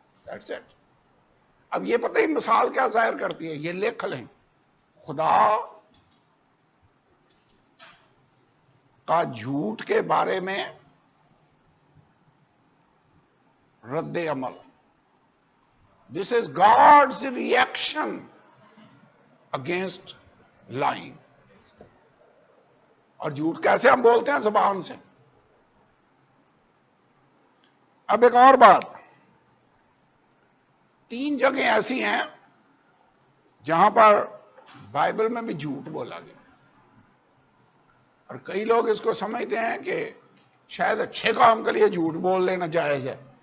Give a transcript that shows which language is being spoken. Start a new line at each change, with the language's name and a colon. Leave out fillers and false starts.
English: That's it.
Urdu: اب یہ پتہ ہی مثال کیا ظاہر کرتی ہے، یہ لکھ لیں. خدا کا جھوٹ کے بارے میں رد عمل.
English: This is God's reaction against lying.
Urdu: اور جھوٹ کیسے ہم بولتے ہیں؟ زبان سے. اب ایک اور بات، 3 جگہیں ایسی ہیں جہاں پر بائبل میں بھی جھوٹ بولا گیا، اور کئی لوگ اس کو سمجھتے ہیں کہ شاید اچھے کام کے لیے جھوٹ بول لینا جائز ہے.